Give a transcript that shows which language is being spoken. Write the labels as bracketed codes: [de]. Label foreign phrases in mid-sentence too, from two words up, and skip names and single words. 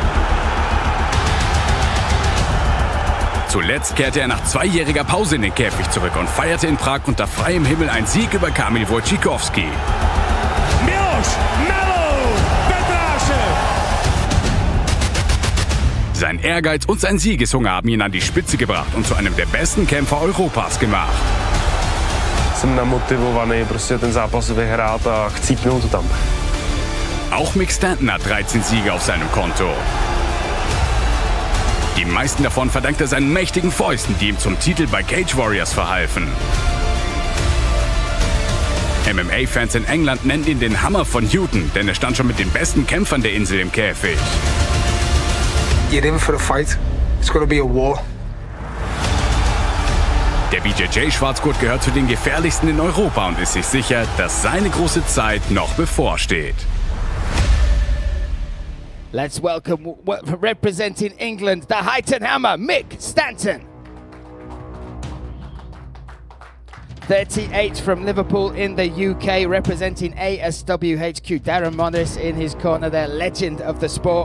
[de] Zuletzt kehrte er nach 2-jähriger Pause in den Käfig zurück und feierte in Prag unter freiem Himmel einen Sieg über Kamil Wojcikowski. Milos Petrasek! Sein Ehrgeiz und sein Siegeshunger haben ihn an die Spitze gebracht und zu einem der besten Kämpfer Europas gemacht. [cs] Jsem namotivovaný prostě ten zápas vyhrát a chci jít tam. [de] Auch Mick Stanton hat 13 Siege auf seinem Konto. Die meisten davon verdankt er seinen mächtigen Fäusten, die ihm zum Titel bei Cage Warriors verhalfen. MMA-Fans in England nennen ihn den Hammer von Newton, denn er stand schon mit den besten Kämpfern der Insel im Käfig. [en] Get in for the fight. It's gonna be a war. [de] Der BJJ-Schwarzgurt gehört zu den gefährlichsten in Europa und ist sich sicher, dass seine große Zeit noch bevorsteht. [en] Let's welcome, representing England, the Height and Hammer, Mick Stanton. 38 from Liverpool in the UK, representing ASWHQ. Darren Morris in his corner there, legend of the sport.